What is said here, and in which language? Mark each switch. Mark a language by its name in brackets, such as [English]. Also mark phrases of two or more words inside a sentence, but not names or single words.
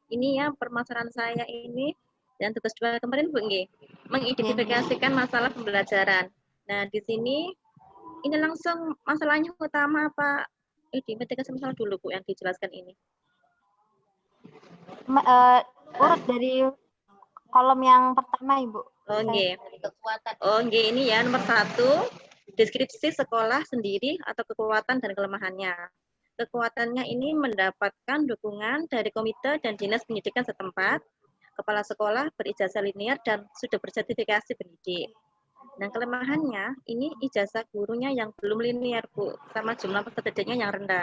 [Indonesian] Ini ya permasalahan saya ini dan tugas 2 kemarin Bu nggih, mengidentifikasikan masalah pembelajaran. Nah, di sini ini langsung masalahnya utama apa identifikasi masalah dulu Bu yang dijelaskan ini. Urut dari kolom yang pertama Ibu. Oh nggih. Kekuatan. Oh nggih, ini ya nomor 1, deskripsi sekolah sendiri atau kekuatan dan kelemahannya. Kekuatannya ini mendapatkan dukungan dari komite dan dinas pendidikan setempat, kepala sekolah berijazah linier dan sudah bersertifikasi pendidik. Dan kelemahannya ini ijazah gurunya yang belum linier Bu, sama jumlah peserta didiknya yang rendah.